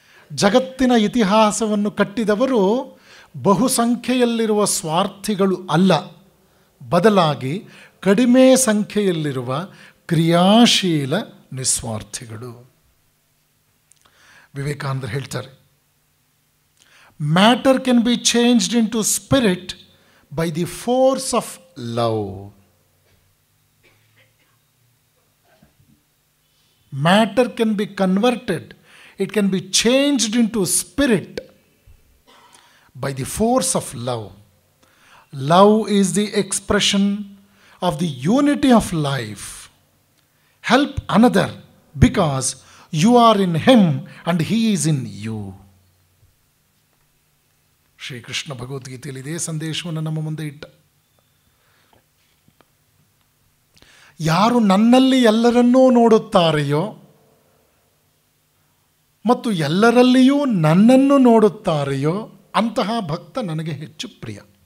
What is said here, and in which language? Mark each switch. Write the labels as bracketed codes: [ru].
[kn] ಜಗತ್ತಿನ ಇತಿಹಾಸವನ್ನು ಕಟ್ಟಿದವರು ಬಹುಸಂಖ್ಯೆಯಲ್ಲಿರುವ ಸ್ವಾರ್ಥಿಗಳು ಅಲ್ಲ, ಬದಲಾಗಿ ಕಡಿಮೆ ಸಂಖ್ಯೆಯಲ್ಲಿರುವ ಕ್ರಿಯಾಶೀಲ ನಿಸ್ವಾರ್ಥಿಗಳು. ವಿವೇಕಾನಂದರು ಹೇಳ್ತಾರೆ, [en] Matter can be changed in to spirit by the force of love. Matter can be converted, it can be changed into spirit by the force of love. Love is the expression of the unity of life. Help another because you are in him and he is in you. [kn] Shri Krishna ಭಗವದ್ಗೀತೆಯಲ್ಲಿ ಇದೇ ಸಂದೇಶವನ್ನು ನಮ್ಮ ಮುಂದೆ ಇಟ್ಟ. ಯಾರು ನನ್ನಲ್ಲಿ ಎಲ್ಲರನ್ನೂ ನೋಡುತ್ತಾರೆಯೋ ಮತ್ತು ಎಲ್ಲರಲ್ಲಿಯೂ ನನ್ನನ್ನು ನೋಡುತ್ತಾರೆಯೋ ಅಂತಹ ಭಕ್ತ ನನಗೆ ಹೆಚ್ಚು ಪ್ರಿಯ.